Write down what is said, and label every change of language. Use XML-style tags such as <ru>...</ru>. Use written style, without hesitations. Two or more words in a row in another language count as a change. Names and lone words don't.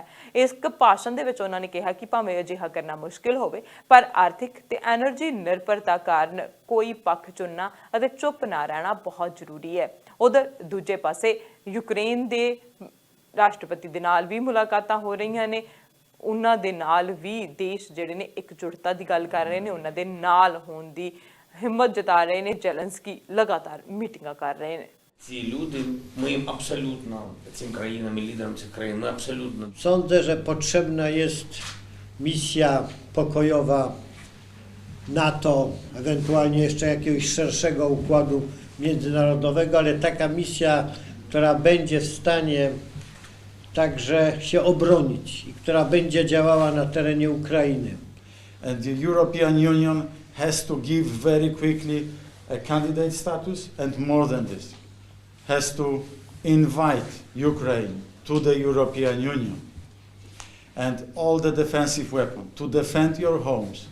<pa>ਇਸ ਭਾਸ਼ਣ ਦੇ ਵਿੱਚ ਉਹਨਾਂ ਨੇ ਕਿਹਾ ਕਿ ਭਾਵੇਂ ਅਜਿਹਾ ਕਰਨਾ ਮੁਸ਼ਕਿਲ ਹੋਵੇ, ਪਰ ਆਰਥਿਕ ਤੇ ਐਨਰਜੀ ਨਿਰਭਰਤਾ ਕਾਰਨ ਕੋਈ ਪੱਖ ਚੁਣਨਾ ਅਤੇ ਚੁੱਪ ਨਾ ਰਹਿਣਾ ਬਹੁਤ ਜ਼ਰੂਰੀ ਹੈ। ਉਧਰ ਦੂਜੇ ਪਾਸੇ ਯੂਕਰੇਨ ਦੇ ਰਾਸ਼ਟਰਪਤੀ ਦੇ ਨਾਲ ਵੀ ਮੁਲਾਕਾਤਾਂ ਹੋ ਰਹੀਆਂ ਨੇ। ਉਹਨਾਂ ਦੇ ਨਾਲ ਵੀ ਦੇਸ਼ ਜਿਹੜੇ ਨੇ ਇਕਜੁੱਟਤਾ ਦੀ ਗੱਲ ਕਰ ਰਹੇ ਨੇ, ਉਹਨਾਂ ਦੇ ਨਾਲ ਹੋਣ ਦੀ ਹਿੰਮਤ ਜਤਾ ਰਹੇ ਨੇ। ਜ਼ੈਲੈਂਸਕੀ ਲਗਾਤਾਰ ਮੀਟਿੰਗਾਂ ਕਰ ਰਹੇ ਨੇ।</pa> <uk>Ці люди, ми їм абсолютно, цим країнам і лідерам цих країн, ми абсолютно...</uk> <pl>Sądzę, że potrzebna jest misja pokojowa NATO, ewentualnie jeszcze jakiegoś szerszego układu międzynarodowego, ale taka misja, która będzie w stanie także się obronić i która będzie działała na terenie Ukrainy.</pl> <en>And the European Union has to give very quickly a candidate status, and more than this, has to invite Ukraine to the European Union and all the defensive weapons to defend your homes.</en>